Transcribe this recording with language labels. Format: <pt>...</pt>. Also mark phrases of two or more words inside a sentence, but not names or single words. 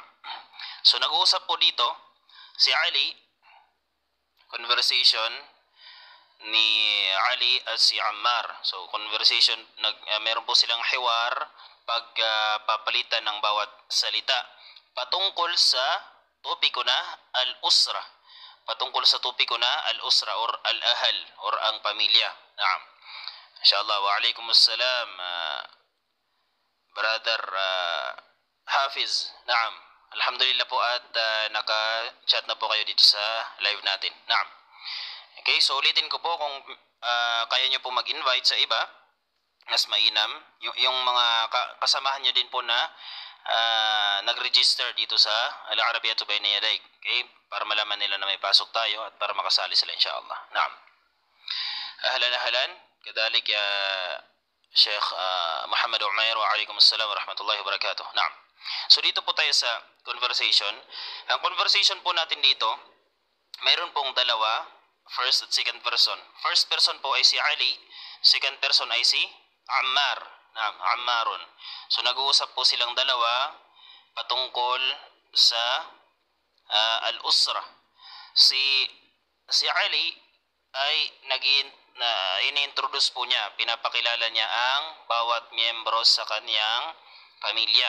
<tl>So nag-uusap po dito si Ali, conversation ni Ali at si Ammar. So conversation, meron po silang hiwar, pagpapalitan ng bawat salita patungkol sa topiko na al-usra. Patungkol sa topiko na al-usra or al-ahal or ang pamilya. Naam.</tl> <ar>إن شاء الله، وعليكم السلام، brother Hafiz.</ar> <tl>Naam. Alhamdulillah po at naka-chat na po kayo dito sa live natin. Naam. Okay, so ulitin ko po kung kaya nyo po mag-invite sa iba, mas mainam. Yung mga kasamahan nyo din po na nag-register dito sa Al-Arabiyatu Bayna Yadayk. Okay, para malaman nila na may pasok tayo at para makasali sila inshallah.</tl> <ar>نعم. أهلا. كذلك يا شيخ محمد عمير، وعليكم السلام ورحمة الله وبركاته.</ar> <tl>Naam. So dito po tayo sa conversation. Ang conversation po natin dito, mayroon pong dalawa, first at</tl> <en>second person. First person</en> <tl>po ay si Ali,</tl> <en>second person</en> <tl>ay si Ammar. Naam, Ammarun. So nag-uusap po silang dalawa patungkol sa al-usra. Si Ali ay ini-introduce po niya, pinapakilala niya ang bawat miyembro sa kanyang pamilya.</tl>